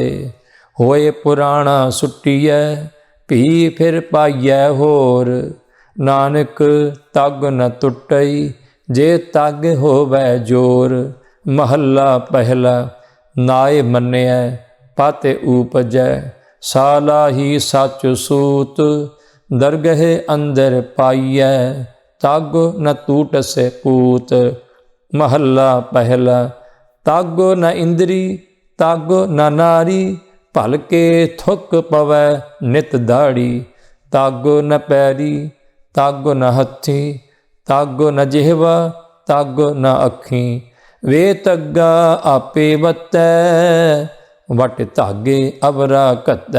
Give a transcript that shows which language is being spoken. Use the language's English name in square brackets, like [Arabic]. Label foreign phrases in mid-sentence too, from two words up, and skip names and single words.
[Punjabi] ਹੋਏ ਪੁਰਾਣਾ ਸੁੱਟਿਆ, ਭੀ ਫਿਰ ਪਾਈਐ ਹੋਰ, ਨਾਨਕ ਤੱਗ ਨ ਟੁੱਟਈ, ਜੇ ਤੱਗ ਹੋਵੈ ਜੋਰ। ਮਹਲਾ ਪਹਿਲਾ। ਨਾਏ ਮੰਨਿਆ ਪਤ ਉਪਜੈ, ਸਾਲਾ ਹੀ ਸਚ ਸੂਤ, ਦਰਗਹ ਅੰਦਰ ਪਾਈਐ, ਤੱਗ ਨ ਟੂਟਸੇ ਪੂਤ। ਮਹਲਾ ਪਹਿਲਾ। ਤਾਗੋ ਨ ਇੰਦ੍ਰੀ ਤਾਗੋ ਨ ਨਾਰੀ, ਭਲਕੇ ਥੁੱਕ ਪਵੈ ਨਿਤ ਦਾੜੀ। ਤਾਗੋ ਨ ਪੈਰੀ ਤਾਗੋ ਨ ਹਥੀ, ਤਾਗੋ ਨ ਜਿਹਵਾ ਤਾਗੋ ਨ ਅਖੀ। ਵੇ ਤੱਗਾ ਆਪੇ ਵਤੈ, ਵਟ ਧਾਗੇ ਅਵਰਾ ਘਤੈ।